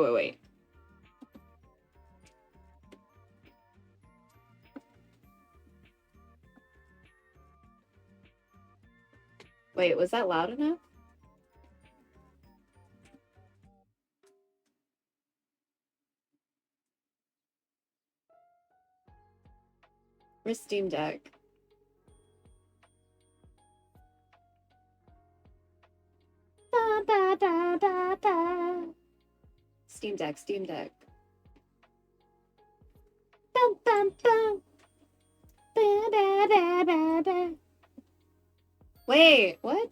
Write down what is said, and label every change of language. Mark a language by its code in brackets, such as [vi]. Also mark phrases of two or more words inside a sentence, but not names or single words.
[en] Wait, was that loud enough? Where's Steam Deck? Ba, ba, ba, ba, ba. Steam Deck. Bum, bum, bum. Ba, ba, ba, ba, ba. Wait, what?